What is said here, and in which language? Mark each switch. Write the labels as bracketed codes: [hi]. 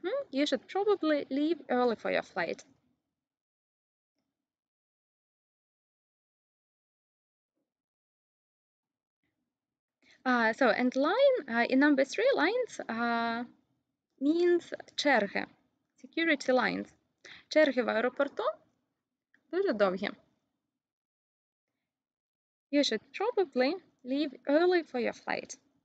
[en] You should probably leave early for your flight. And line, in number 3, lines means черги, security lines. [uk] Черги в аеропорту дуже довгі. [en] You should probably leave early for your flight.